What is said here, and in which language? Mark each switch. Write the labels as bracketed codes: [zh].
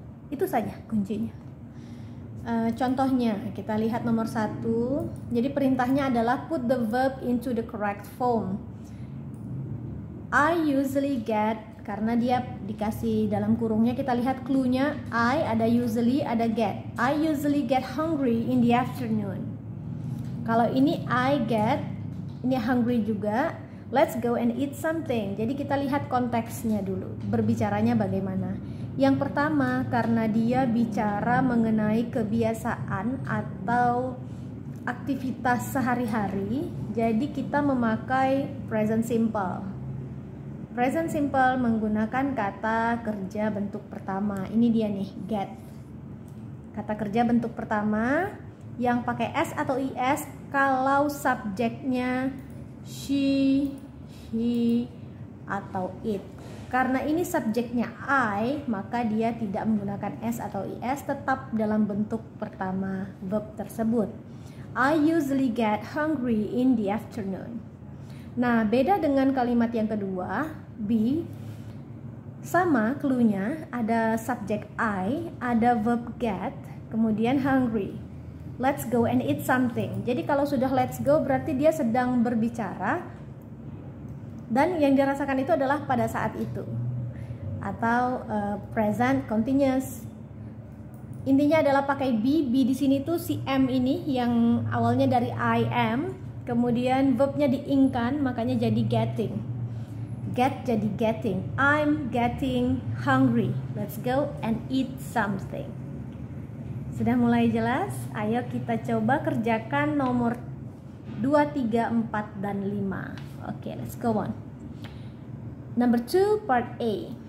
[id] Itu saja kuncinya. Contohnya kita lihat nomor 1. Jadi perintahnya adalah [en] put the verb into the correct form. I usually get, [id] karena dia dikasih dalam kurungnya, kita lihat cluenya. I ada usually, ada get. [en] I usually get hungry in the afternoon. [id] Kalau ini I get, ini hungry juga. [en] Let's go and eat something. [id] Jadi kita lihat konteksnya dulu, berbicaranya bagaimana. Yang pertama, karena dia bicara mengenai kebiasaan atau aktivitas sehari-hari, jadi kita memakai present simple. Present simple menggunakan kata kerja bentuk pertama. Ini dia nih, get. Kata kerja bentuk pertama yang pakai s atau is kalau subjeknya she, he, atau it. Karena ini subjeknya I, maka dia tidak menggunakan s atau is, tetap dalam bentuk pertama verb tersebut. [en] I usually get hungry in the afternoon. [id] Nah, beda dengan kalimat yang kedua, be. Sama cluenya, ada subjek I, ada verb get, kemudian hungry. [en] Let's go and eat something. [id] Jadi kalau sudah [en] let's go [id] berarti dia sedang berbicara, dan yang dirasakan itu adalah pada saat itu, atau present continuous. Intinya adalah pakai be. Be di sini tuh si am ini yang awalnya dari I am, kemudian verbnya diingkan, makanya jadi getting. [en] Get [id] jadi [en] getting. I'm getting hungry. Let's go and eat something. [id] Sudah mulai jelas? Ayo kita coba kerjakan nomor 2, 3, 4, dan 5. [en] Okay, let's go on. Number 2, part A.